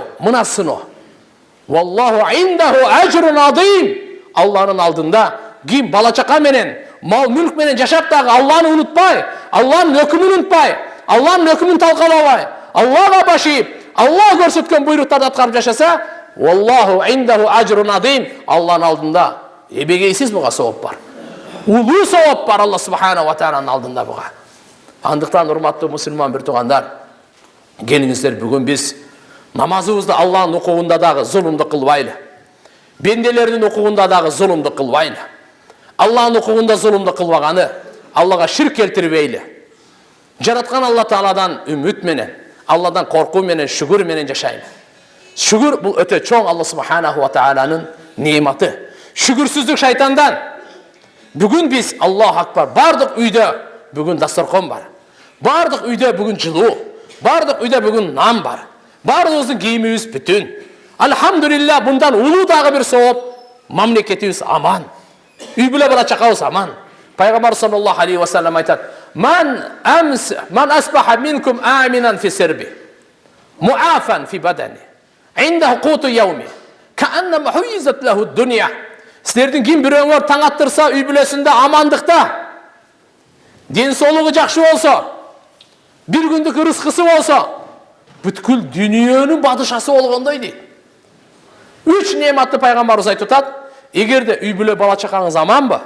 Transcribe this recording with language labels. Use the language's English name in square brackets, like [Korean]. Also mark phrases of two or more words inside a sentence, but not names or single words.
[Kyrgyz] Мына сыноо. [Arabic] والله عنده أجر عظيم. [Kyrgyz] Аллахнын алдында ким бала чака менен, мал мүлк менен жашап дагы Аллахны унутпай, Аллахнын өкүмүн унутпай, Аллахнын өкүмүн талкалабай, Аллахга башип, Аллах көрсөткөн буйруктарды аткарып жашаса, [Arabic] والله عنده أجر عظيم. [Kyrgyz] Аллахнын алдында эбегейсиз буга сооп бар. Улуу сооп бар Аллах [Arabic] سبحانه وتعالى [Kyrgyz] алдында буга. Андыктан урматтуу мусулман бир туугандар, келиңиздер бүгүн биз намазыбызды Аллахнын укугунда дагы зулумду кылбайлы. Бенделердин укугунда дагы зулумду кылбайлы. Аллахнын укугунда зулумду кылбаганы Аллага ширк келтирбейли. Жараткан Алла Тааладан үмүт менен, Алладан коркуу менен, шүгүр менен жашайлы. Шүгүр бул өтө чоң Алла [Arabic] سبحانه وتعالى [Kyrgyz] нематы. Шүгүрсүздүк шайтандан. Бүгүн биз [Arabic] الله أكبر, [Kyrgyz] бардык үйдө бүгүн дастаркон бар. Бардык үйдө бүгүн жылуу. Бардык үйдө бүгүн нан бар. Бардыгыбыздын кийимибиз бүтүн. Алхамдулилла, bundan улуу дагы бир сооп, мамлекетибиз аман. Үй бүлө бала чакабыз аман. Пайгамбар [Arabic] صلى الله عليه وسلم [Kyrgyz] айтат: [Arabic] "من أصبح منكم آمنا في سربه معافى في بدنه عنده قوت يومه فكأنما حيزت له الدنيا." [Kyrgyz] Силердин ким бирөөңөр таң аттырса үй бүлөсүндө амандыкта, ден соолугу жакшы болсо, бир күндүк рызкысы болсо, бүткүл дүйнөнүн бадышасы болгондой дейт. Үч нематты пайгамбарыбыз айтып атат. Эгерде үй бүлө бала чакаңыз аманбы?